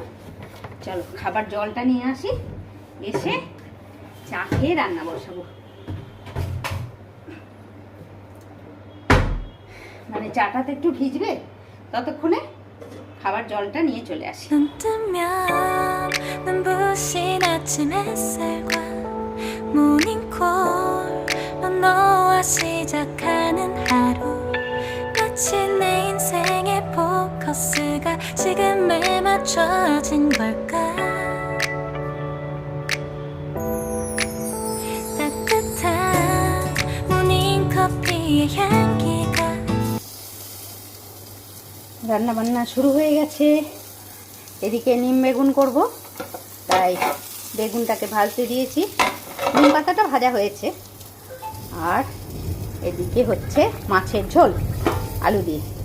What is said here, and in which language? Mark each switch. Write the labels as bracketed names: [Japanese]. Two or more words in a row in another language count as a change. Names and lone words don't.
[Bangla] চলো খাবার জলটা নিয়ে আসি, এসে চা খেয়ে রান্না বসাবো। মানে চাটাতে একটু ভিজবে, ততক্ষণে খাবার জলটা নিয়ে চলে আসি। [Korean] 눈 뜨면 눈부신 아침 햇살과 모닝콜로 너와 시작하는 하루 마치 내 인생의 포커스가 지금에 맞춰진 걸까 따뜻한 모닝커피의 향기가 [Bangla] রান্না বান্না শুরু হয়ে গেছে। এদিকে নিম বেগুন করব, তাই বেগুনটাকে ভাজতে দিয়েছি। নিম পাতাটা ভাজা হয়েছে। আর এদিকে হচ্ছে মাছের ঝোল আলু দিয়ে।